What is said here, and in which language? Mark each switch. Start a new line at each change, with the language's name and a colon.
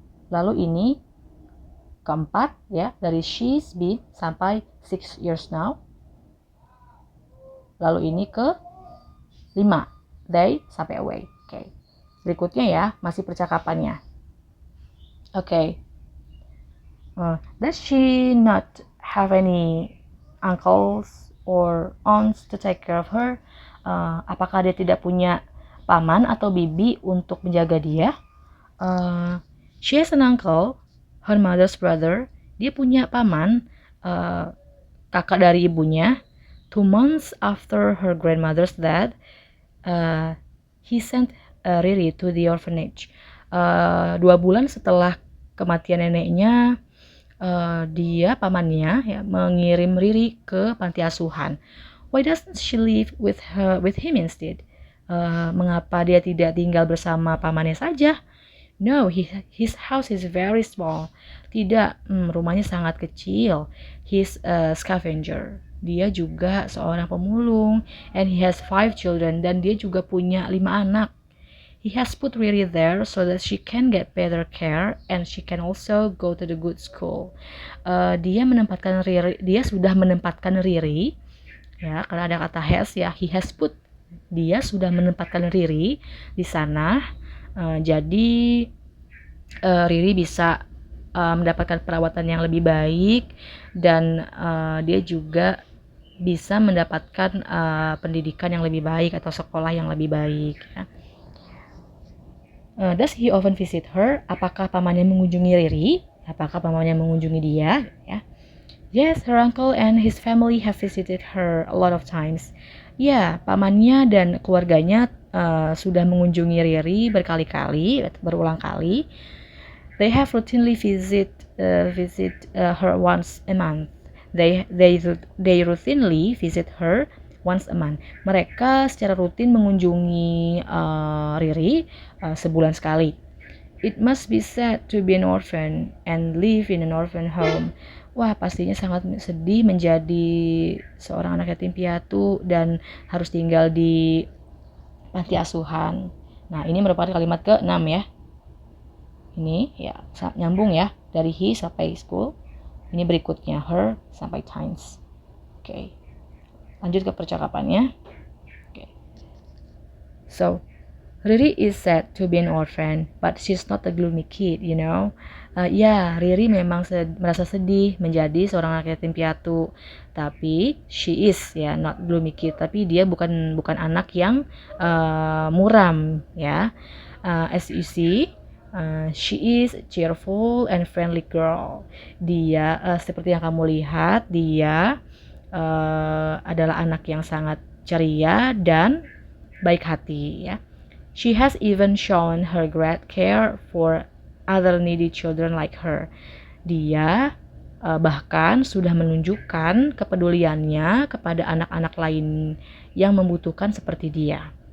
Indonesian: Lalu ini keempat ya, dari
English: she's been
Indonesian: sampai
English: 6 years now.
Indonesian: Lalu ini ke 5, they sampai away. Berikutnya ya, masih percakapannya.
English: Does she not have any uncles or aunts to take care of her?
Indonesian: Apakah dia tidak punya paman atau bibi untuk menjaga dia?
English: She has an uncle, her mother's brother.
Indonesian: Dia punya paman, kakak dari ibunya.
English: 2 months after her grandmother's death, he sent Riri to the orphanage.
Indonesian: 2 bulan setelah kematian neneknya, Dia pamannya ya mengirim Riri ke panti asuhan.
English: Why doesn't she live with him instead?
Indonesian: Mengapa dia tidak tinggal bersama pamannya saja?
English: No, his house is very small.
Indonesian: Tidak, rumahnya sangat kecil.
English: He's a scavenger.
Indonesian: Dia juga seorang pemulung.
English: And he has 5 children.
Indonesian: Dan dia juga punya 5 anak.
English: He has put Riri there so that she can get better care and she can also go to the good school.
Indonesian: Dia sudah menempatkan Riri, ya, karena ada kata has ya,
English: he has put.
Indonesian: Dia sudah menempatkan Riri di sana. Jadi Riri bisa mendapatkan perawatan yang lebih baik dan dia juga bisa mendapatkan pendidikan yang lebih baik atau sekolah yang lebih baik. Ya.
English: Does he often visit her?
Indonesian: Apakah pamannya mengunjungi Riri? Apakah pamannya mengunjungi dia? Ya.
English: Yes, her uncle and his family have visited her a lot of times.
Indonesian: Ya, pamannya dan keluarganya sudah mengunjungi Riri berkali-kali, berulang kali.
English: They have routinely visit her once a month. They routinely visit her once a month.
Indonesian: Mereka secara rutin mengunjungi Riri sebulan sekali.
English: It must be sad to be an orphan and live in an orphan home.
Indonesian: Wah, pastinya sangat sedih menjadi seorang anak yatim piatu dan harus tinggal di panti asuhan. Nah, ini merupakan kalimat ke-6 ya. Ini ya nyambung ya dari he sampai school. Ini berikutnya her sampai times. Oke. Lanjut ke percakapannya.
English: Okay. So, Riri is sad to be an orphan, but she's not a gloomy kid, you know.
Indonesian: Riri memang merasa sedih menjadi seorang anak yatim piatu, tapi
English: she is ya not gloomy kid,
Indonesian: tapi dia bukan anak yang muram ya.
English: As you see, she is a cheerful and friendly girl.
Indonesian: Dia seperti yang kamu lihat, dia adalah anak yang sangat ceria dan baik hati ya.
English: She has even shown her great care for other needy children like her.
Indonesian: Dia bahkan sudah menunjukkan kepeduliannya kepada anak-anak lain yang membutuhkan seperti dia.